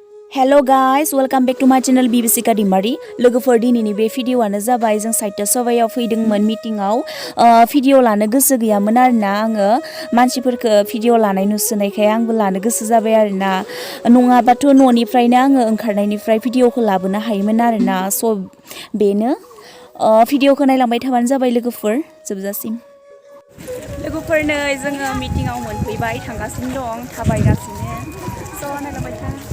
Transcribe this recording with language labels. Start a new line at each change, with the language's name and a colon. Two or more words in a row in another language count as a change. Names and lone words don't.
English: Hello guys, welcome back to my channel Bibisika daimary.
Bodo: लोगोफोर दिनैनि बे भिडिअआनो जाबाय जों साहित्य सभायाव फैदोंमोन मिटिंआव भिडिअ लानो गोसो गैयामोन आरोना आङो मानसिफोरखौ भिडिअ लानाय नुसोनायखाय आंबो लानो गोसो जाबाय आरोना नङाबाथ' न'निफ्रायनो आङो ओंखारनायनिफ्राय भिडिअखौ लाबोनो हायोमोन आरोना स' बेनो भिडिअखौ नायलांबाय थाबानो जाबाय लोगोफोर जोबजासिम लोगोफोर नै जोङो मिटिंआव मोनफैबाय थांगासिनो दं थाबायगासिनो स' नायलांबाय था